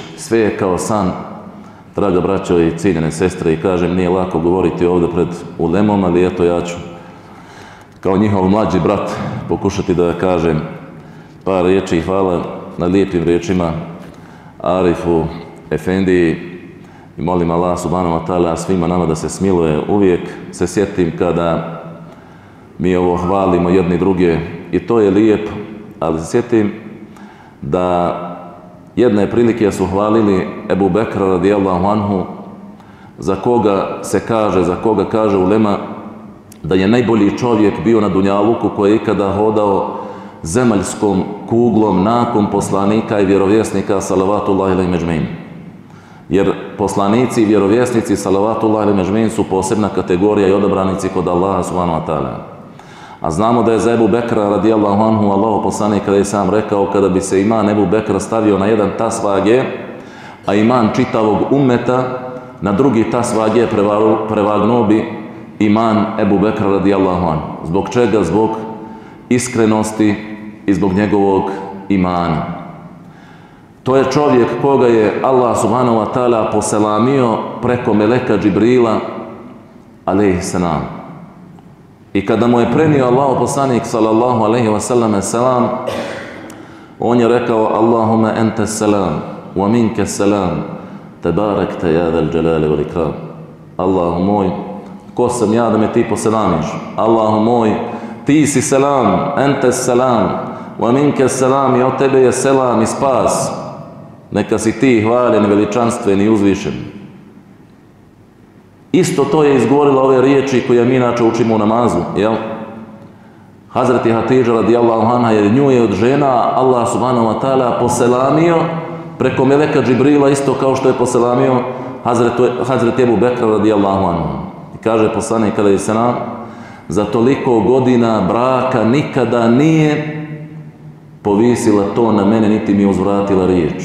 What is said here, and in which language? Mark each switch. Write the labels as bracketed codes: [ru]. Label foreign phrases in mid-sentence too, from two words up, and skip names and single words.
[bs] Sve je kao san, draga braćo i cijenjene sestre, i kažem, nije lako govoriti ovdje pred ulemom, ali eto, ja ću kao njihov mlađi brat pokušati da kažem par riječi i hvala na lijepim riječima Arifu Efendiji i molim Allah [ar] سبحانه وتعالى [bs] svima nama da se smiluje. Uvijek se sjetim kada mi ovo hvalimo jedni druge i to je lijepo, ali se sjetim da jedne prilike su hvalili Ebu Bekra [ar] رضي الله عنه, [bs] za koga kaže ulema da je najbolji čovjek bio na dunjaluku koji je ikada hodao zemaljskom kuglom nakon poslanika i vjerovjesnika [ar] صلوات الله عليهم أجمعين. [bs] Jer poslanici i vjerovjesnici [ar] صلوات الله عليهم أجمعين [bs] su posebna kategorija i odabranici kod Allaha [ar] سبحانه وتعالى. [bs] A znamo da je za Ebu Bekra [ar] رضي الله عنه [bs] Allahov poslanik kada je sam rekao kada bi se iman Ebu Bekra stavio na jedan tas vage, a iman čitavog ummeta na drugi tas vage prevagnuo bi iman Ebu Bekra [ar] رضي الله عنه. [bs] Zbog čega? Zbog iskrenosti i zbog njegovog imana. To je čovjek koga je Allah [ar] سبحانه وتعالى [bs] poselamio preko meleka Džibrila [ar] عليه السلام. [bs] I kada mu je prenio Allahov poslanik [ar] صلى الله عليه وسلم [bs] selam, on je rekao: [ar] اللهم أنت السلام ومنك السلام تباركت يا ذا الجلال والإكرام. [bs] Allahu moj, ko sam ja da me ti poselamiš? Allahu moj, ti si selam, [ar] أنت السلام ومنك السلام, [bs] i od tebe je selam i spas. Neka si ti hvaljen, veličanstven i uzvišen. Isto to je izgovorila ove riječi koje mi inače učimo u namazu, jel? Hazreti Hatidža [ar] رضي الله عنها, [bs] jer nju je od žena Allah [ar] سبحانه وتعالى [bs] poselamio preko meleka Džibrila, isto kao što je poselamio Hazreti Ebu Bekra [ar] رضي الله عنه. [bs] I kaže poslanik [ar] عليه السلام, [bs] za toliko godina braka nikada nije povisila to na mene, niti mi uzvratila riječ.